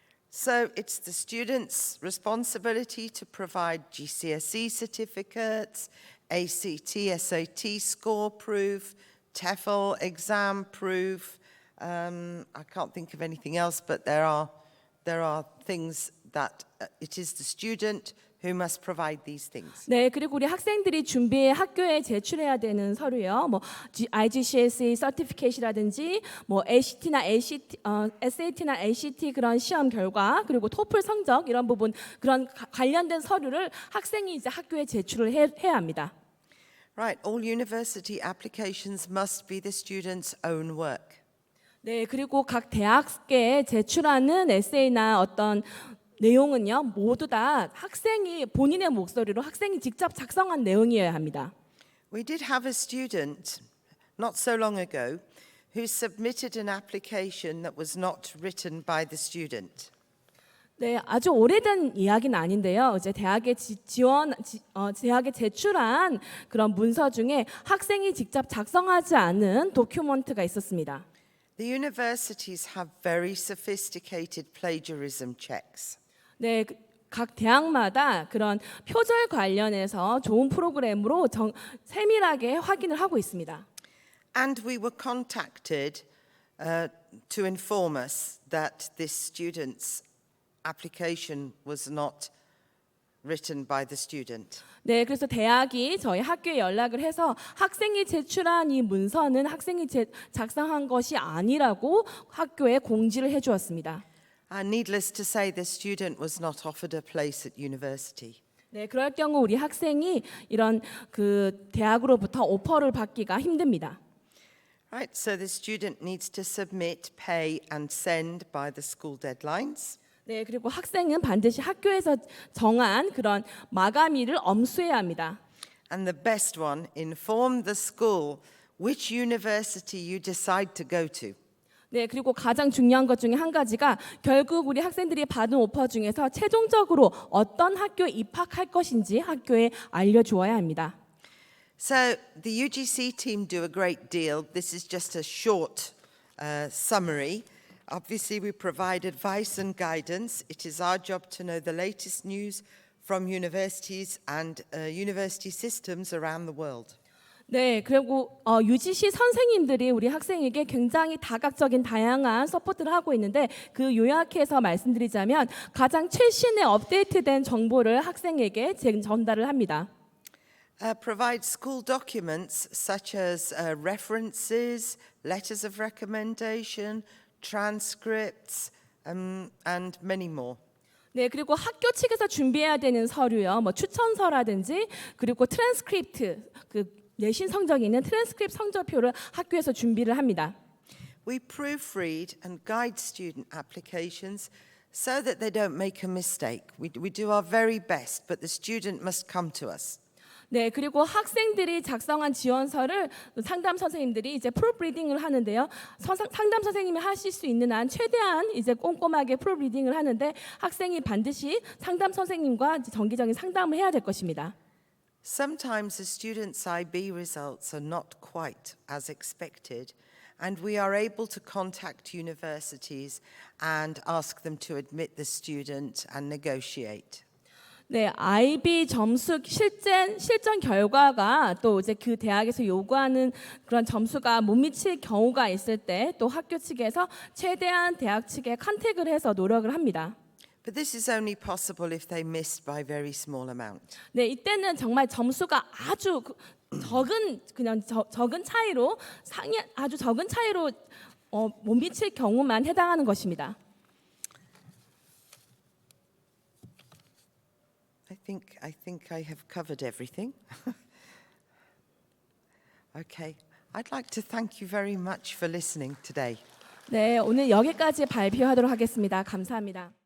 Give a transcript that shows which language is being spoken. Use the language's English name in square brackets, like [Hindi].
[English] So it's the students' responsibility to provide GCSE certificates, ACT, SAT score proof, TEFL exam proof. I can't think of anything else, but there are things that it is the student who must provide these things. [Korean] 네, 그리고 우리 학생들이 학교에 제출해야 되는 서류요. 뭐 IGCSE 서티피케이트라든지 뭐 ACT나 SAT나 ACT 그런 시험 결과 그리고 토플 성적 이런 부분 그런 관련된 서류를 학생이 이제 학교에 제출을 해야 합니다. [English] Right, all university applications must be the student's own work. [Korean] 네, 그리고 각 대학에 제출하는 에세이나 어떤 내용은요 모두 다 학생이 본인의 목소리로 학생이 직접 작성한 내용이어야 합니다. [English] We did have a student not so long ago who submitted an application that was not written by the student. [Korean] 네, 아주 오래된 이야기는 아닌데요. 이제 대학에 대학에 제출한 그런 문서 중에 학생이 직접 작성하지 않은 도큐먼트가 있었습니다. [English] The universities have very sophisticated plagiarism checks. [Korean] 네, 각 대학마다 그런 표절 관련해서 좋은 프로그램으로 세밀하게 확인을 하고 있습니다. [English] And we were contacted to inform us that this student's application was not written by the student. [Korean] 네, 그래서 대학이 저희 학교에 연락을 해서 학생이 제출한 이 문서는 학생이 작성한 것이 아니라고 학교에 공지를 해주었습니다. [English] Needless to say, the student was not offered a place at university. [Korean] 네, 그럴 경우 우리 학생이 이런 대학으로부터 오퍼를 받기가 힘듭니다. [English] Right, so the student needs to submit, pay, and send by the school deadlines. [Korean] 네, 그리고 학생은 반드시 학교에서 정한 그런 마감일을 엄수해야 합니다. [English] And the best one, inform the school which university you decide to go to. [Korean] 네, 그리고 가장 중요한 것 중에 한 가지가 결국 우리 학생들이 받은 오퍼 중에서 최종적으로 어떤 학교에 입학할 것인지 학교에 알려주어야 합니다. [English] So the UGC team do a great deal. This is just a short summary. Obviously, we provide advice and guidance. It is our job to know the latest news from universities and university systems around the world. [Korean] 네, 그리고 UGC 선생님들이 우리 학생에게 굉장히 다각적인 다양한 서포트를 하고 있는데 그 요약해서 말씀드리자면 가장 최신의 업데이트된 정보를 학생에게 전달을 합니다. [English] Provide school documents such as references, letters of recommendation, transcripts, and many more. [Korean] 네, 그리고 학교 측에서 준비해야 되는 서류요, 뭐 추천서라든지 그리고 트랜스크립트, 그 내신 성적이 있는 트랜스크립트 성적표를 학교에서 준비를 합니다. [English] We proofread and guide student applications so that they don't make a mistake. We do our very best, but the student must come to us. [Korean] 네, 그리고 학생들이 작성한 지원서를 상담 선생님들이 이제 프루프리딩을 하는데요. 상담 선생님이 하실 수 있는 한 최대한 이제 꼼꼼하게 프루프리딩을 하는데 학생이 반드시 상담 선생님과 이제 정기적인 상담을 해야 될 것입니다. [English] Sometimes the student's IB results are not quite as expected, and we are able to contact universities and ask them to admit the student and negotiate. [Korean] 네, IB 점수 실전 결과가 또 이제 그 대학에서 요구하는 그런 점수가 못 미칠 경우가 있을 때 또 학교 측에서 최대한 대학 측에 컨택을 해서 노력을 합니다. [English] But this is only possible if they missed by very small amount. [Korean] 네, 이때는 정말 점수가 아주 적은 차이로 아주 적은 차이로 못 미칠 경우만 해당하는 것입니다. [English] I think I have covered everything. Okay. I'd like to thank you very much for listening today. [Korean] 네, 오늘 여기까지 발표하도록 하겠습니다. 감사합니다.